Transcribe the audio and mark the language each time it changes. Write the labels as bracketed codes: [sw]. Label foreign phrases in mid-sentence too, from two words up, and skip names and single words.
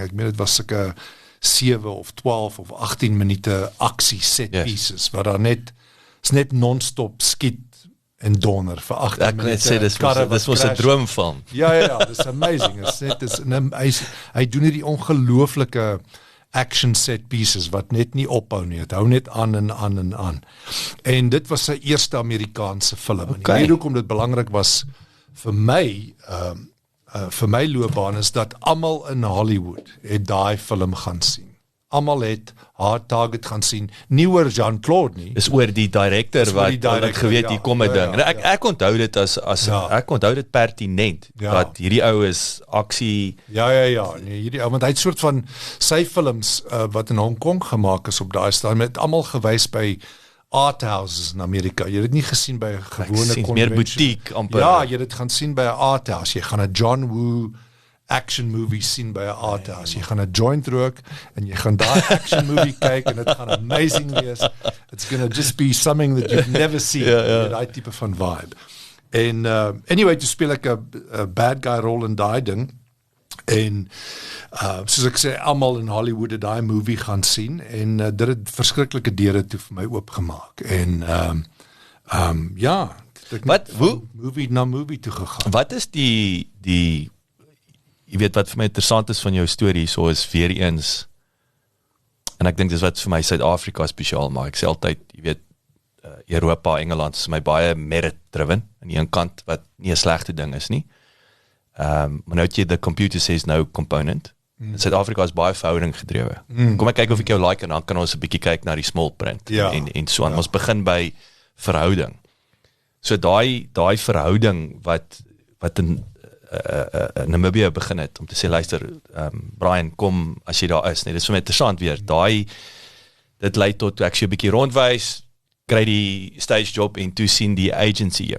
[af] Ek meen, dit was sulke 7 of 12 of 18 minute aksie [en] set pieces, [af] wat daar net non-stop skiet en donder vir 18 minute. Ek sê, dis was 'n droomfilm. Ja, dis amazing. Hy doen hierdie ongelooflike [en] action set pieces, [af] wat net nie ophou nie, het hou net aan en aan en aan. En dit was sy eerste Amerikaanse film. En die rede hoekom dit belangrik was vir my loopbaan, is dat almal in Hollywood het daai film gaan sien. Almal het Hard Target gaan sien, nie oor Jean-Claude nie. Dis oor die director wat geweet, hier kom 'n ding. En ek onthou dit ek onthou dit pertinent, dat hierdie ou is aksie. Nee, hierdie ou, want hy het soort van sy films wat in Hong Kong gemaak is op daai stadium, het almal gewys by [en] art houses [af] in Amerika. Jy het dit nie gesien by 'n gewone konvensie. Meer boutique amper. Ja, jy het dit gaan sien by 'n [en] art house. [af] Jy gaan 'n John Woo [en] action movie [af] sien by 'n [en] art house. [af] Jy gaan 'n joint rook, en jy gaan daai [en] action movie [af] kyk, en dit gaan amazing wees. [en] It's gonna just be something that you've never seen. [af] Daai tipe van vibe. En anyway, toe speel ek 'n [en] bad guy [af] rol in daai ding, en soos ek sê, almal in Hollywood het daai movie gaan sien, en dit het verskriklike deure toe vir my oopgemaak, en ja, movie na movie toe gegaan. Wat is die jy weet wat vir my interessant is van jou storie, so is weer eens, en ek dink dis wat vir my Suid-Afrika spesiaal maak, ek sê altyd, jy weet, Europa, Engeland is my baie merit-driven, aan die een kant, wat nie 'n slegte ding is nie, maar nou het jy [en] the computer says no component, [af] Suid-Afrika is baie verhouding gedrewe. Kom ek kyk of ek jou like, en dan kan ons 'n bietjie kyk na die [en] small print, [af] en so aan, ons begin by verhouding. So daai verhouding wat wat in Namibië begin het, om te sê, luister, Brian, kom as jy daar is, nee, dit is vir my interessant weer, dit lei tot, ek sê 'n bietjie rondwys, kry die [en] stage job [af] en toe sien die agency jou.